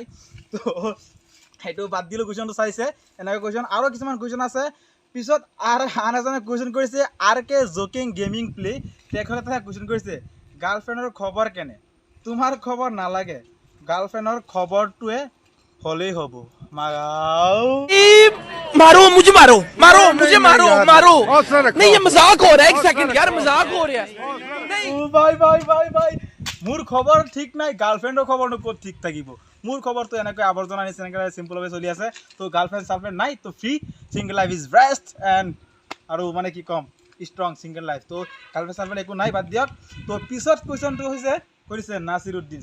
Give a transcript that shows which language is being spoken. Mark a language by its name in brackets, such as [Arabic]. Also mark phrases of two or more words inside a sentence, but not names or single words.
[Assamese] তো সেইটো বাদ দিলোঁ, কুৱেশ্যনটো চাইছে এনেকুৱা কুৱেশ্যন। আৰু কিছুমান কুৱেশ্যন আছে পিছত। আৰু আন এজনে কুৱেশ্যন কৰিছে RK জকিং গেমিং প্লে, তেখেতে কুৱেশ্যন কৰিছে গাৰ্লফ্ৰেণ্ডৰ খবৰ কেনে? তোমাৰ খবৰ নালাগে, গাৰ্লফ্ৰেণ্ডৰ খবৰটোৱে হ'লেই হ'ব। [Hindi] मारो मुझे मारो नहीं ये मजाक हो रहा है, एक सेकंड यार मजाक हो रहा है। [Assamese] ভাই মোৰ খবৰ ঠিক নাই, গাৰ্লফ্ৰেণ্ডৰ খবৰনো ক'ত ঠিক থাকিব? মোৰ খবৰটো এনেকৈ আৱৰ্জনা নিচিনা এনেকৈ চিম্পলভাৱে চলি আছে। তো গাৰ্লফ্ৰেণ্ড নাই, তো [English] free single life is best and [Assamese] আৰু মানে কি ক'ম [English] strong single life. [Assamese] তো গাৰ্লফ্ৰেণ্ড একো নাই, বাদ দিয়ক। তো পিছত কুৱেশ্যনটো কৰিছে নাছিৰুদ্দিন।